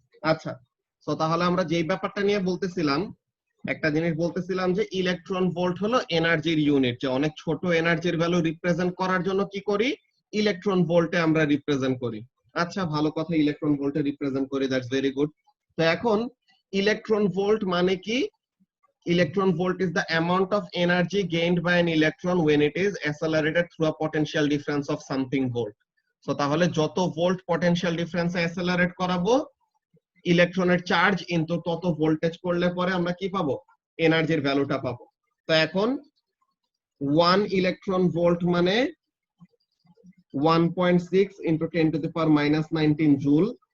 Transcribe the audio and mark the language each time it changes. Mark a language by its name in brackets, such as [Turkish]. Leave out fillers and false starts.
[Bangla] আচ্ছা, তো তাহলে আমরা যেই ব্যাপারটা নিয়ে বলতেছিলাম, একটা জিনিস বলতেছিলাম যে ইলেকট্রন ভোল্ট হলো এনার্জির ইউনিট, যে অনেক ছোট এনার্জির ভ্যালু রিপ্রেজেন্ট করার জন্য কি করি, ইলেকট্রন ভোল্টে আমরা রিপ্রেজেন্ট করি। আচ্ছা ভালো কথা, ইলেকট্রন ভোল্টে রিপ্রেজেন্ট করি, [English] That's very good. [Bangla] তো এখন ইলেকট্রন ভোল্ট মানে কি? [English] Electron volt is the amount of energy gained by an electron when it is accelerated through a potential difference of something volt. [Bangla] So তাহলে যত ভোল্ট পটেনশিয়াল ডিফারেন্সে অ্যাসেলারেট করাবো ইলেকট্রনের charge into তত voltage করলে পরে আমরা কি পাবো, এনার্জির ভ্যালুটা পাবো। তো এখন 1 ইলেকট্রন ভোল্ট মানে 1.6 into 10 to the power -19 joule.